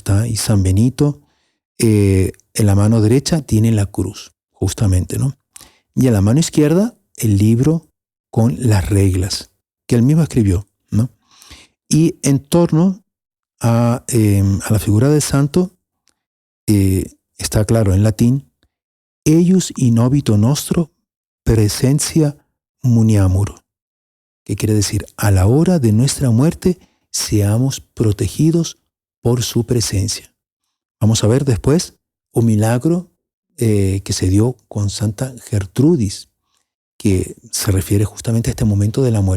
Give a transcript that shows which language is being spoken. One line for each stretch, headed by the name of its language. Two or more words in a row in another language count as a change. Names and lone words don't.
Spanish: Está ahí San Benito, en la mano derecha tiene la cruz, justamente, ¿no? Y en la mano izquierda, el libro con las reglas que él mismo escribió, ¿no? Y en torno a la figura del santo, está claro en latín,
Latin: eius in obito nostro presentia muniamur,
Spanish: que quiere decir, a la hora de nuestra muerte seamos protegidos por su presencia. Vamos a ver después un milagro que se dio con Santa Gertrudis, que se refiere justamente a este momento de la muerte.